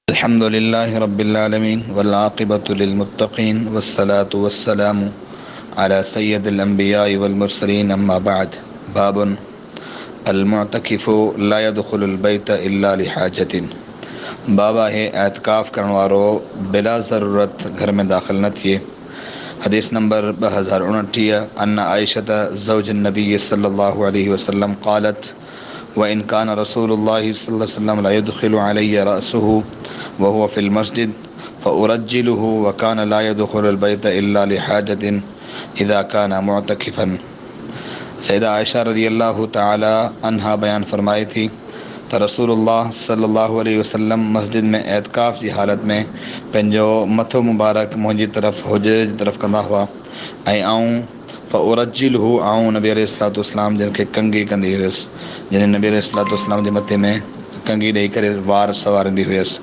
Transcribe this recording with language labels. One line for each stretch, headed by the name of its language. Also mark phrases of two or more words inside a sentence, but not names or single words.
Arabic: الحمد لله رب العالمين والعاقبة للمتقين والصلاة والسلام على سيد الأنبياء والمرسلين أما بعد. باب المعتكف لا يدخل البيت إلا لحاجة.
Sindhi: बाबा है एतकाफ़ करण वारो बिला ज़रूरत घर में दाखिल न थिए। हदीस नंबर 2029।
Arabic: عن عائشة زوج النبي صلى الله عليه وسلم قالت وإن كان رسول الله صلى الله عليه وسلم لا يدخل علي رأسه وهو في المسجد فأرجله وكان لا يدخل البيت إلا لحاجة إذا كان معتكفا.
Sindhi: सैयदा आयशा
Arabic: رضي الله تعالى عنها
Sindhi: बयान फरमाई थी त रसूलुल्लाह
Arabic: صلى الله عليه وسلم
Sindhi: मस्जिद में एतकाफ़ जी हालत में पंहिंजो मथो मुबारक मुंहिंजी तरफ़ हुजरे जी तरफ़ कंदा हुआ ऐं आऊं फ़उरज्जिलुहु आऊं नबी
Arabic: عليه الصلاة والسلام
Sindhi: जिन खे कंघी कंदी हुयसि, जिन नबी
Arabic: عليه الصلاة والسلام
Sindhi: जे मथे में कंघी ॾेई करे वार सवारींदी हुयसि।